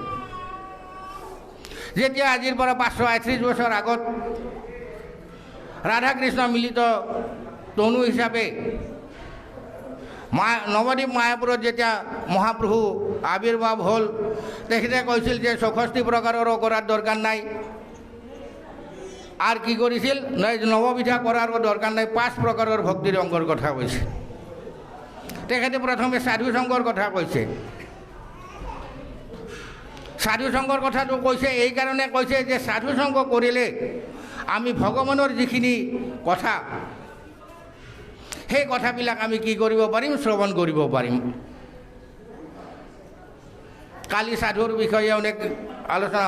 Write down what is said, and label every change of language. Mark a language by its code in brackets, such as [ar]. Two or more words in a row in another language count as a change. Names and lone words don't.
[as] যেতিয়া আজিৰ পৰা 538 বছৰ আগত ৰাধা কৃষ্ণ মিলিত তনু হিচাপে নৱদ্বীপ মায়াপুৰত যেতিয়া মহাপ্ৰভু আৱিৰ্ভাৱ হ'ল, তেখেতে কৈছিল যে 64 প্ৰকাৰৰো কৰাৰ দৰকাৰ নাই। [bn] আর কি করেছিল? নববিধা করার দরকার নাই, 5 প্রকারের ভক্তির অঙ্গর কথা কইছে। তেখেতে প্রথমে সাধু সংঘর কথা কইছে। [as] সাধু সংঘৰ কথাটো কৈছে এই কাৰণে কৈছে যে সাধু সংঘ কৰিলে আমি ভগৱানৰ যিখিনি কথা সেই কথাবিলাক আমি কি কৰিব পাৰিম শ্ৰৱণ কৰিব পাৰিম কালি সাধুৰ বিষয়ে অনেক আলোচনা